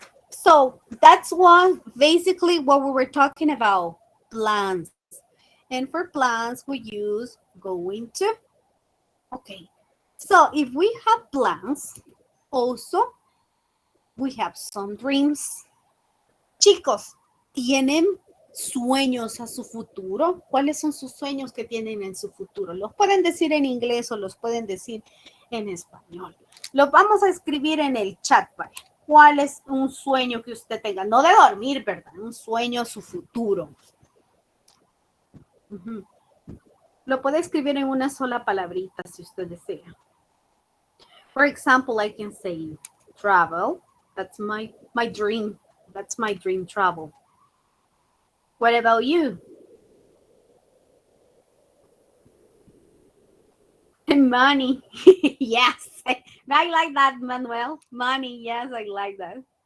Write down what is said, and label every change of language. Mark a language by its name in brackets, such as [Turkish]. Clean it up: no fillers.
[English] So that's one, basically what we were talking about, plans. And for plans, we use going to. Okay. So if we have plans, also, we have some dreams. [Spanish] Chicos, ¿tienen sueños a su futuro? ¿Cuáles son sus sueños que tienen en su futuro? Los pueden decir en inglés o los pueden decir en español. Los vamos a escribir en el chat, ¿vale? ¿Cuál es un sueño que usted tenga? No de dormir, ¿verdad? Un sueño a su futuro. Lo puede escribir en una sola palabrita si usted desea. [English] For example, I can say travel. That's my dream. That's my dream, travel. What about you? Money. Yes. I like that, Manuel. Money. Yes, I like that.